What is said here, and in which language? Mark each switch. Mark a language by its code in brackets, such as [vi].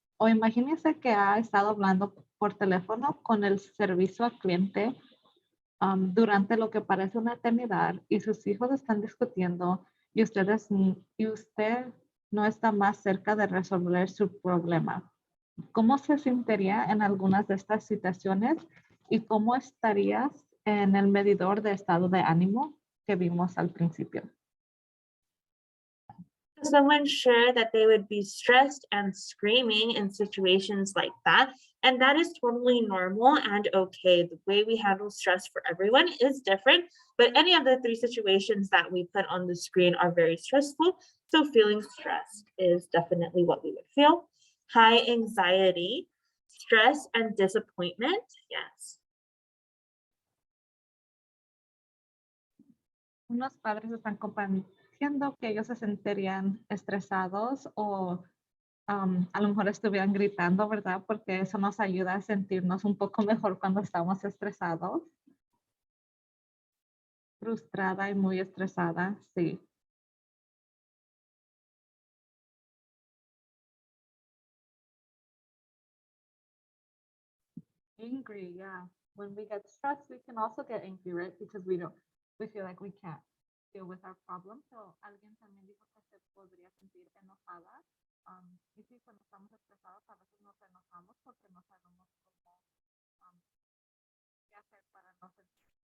[es] O imagínese que ha estado hablando por teléfono con el servicio al cliente durante lo que parece una eternidad y sus hijos están discutiendo y usted no está más cerca de resolver su problema. ¿Cómo se sentiría en algunas de estas situaciones y cómo estarías en el medidor de estado de ánimo que vimos al principio? [en] Someone's sure that they would be stressed and screaming in situations like that. And that is totally normal and okay. The way we handle stress for everyone is different, but any of the three situations that we put on the screen are very stressful. So feeling stressed is definitely what we would feel. High anxiety, stress, and disappointment. Yes. [es] Unos padres están compartiendo que ellos se sentirían estresados o a lo mejor estuvieran gritando, ¿verdad? Porque eso nos ayuda a sentirnos un poco mejor cuando estamos estresados. Frustrada y muy estresada, sí. [en] Angry, yeah. When we get stressed, we can also get angry, right? Because we feel like we can't deal with our problems. [es] So alguien también dijo que se podría sentir enojada. Y sí, cuando estamos estresados, a veces nos enojamos porque no sabemos cómo, qué hacer para no sentir.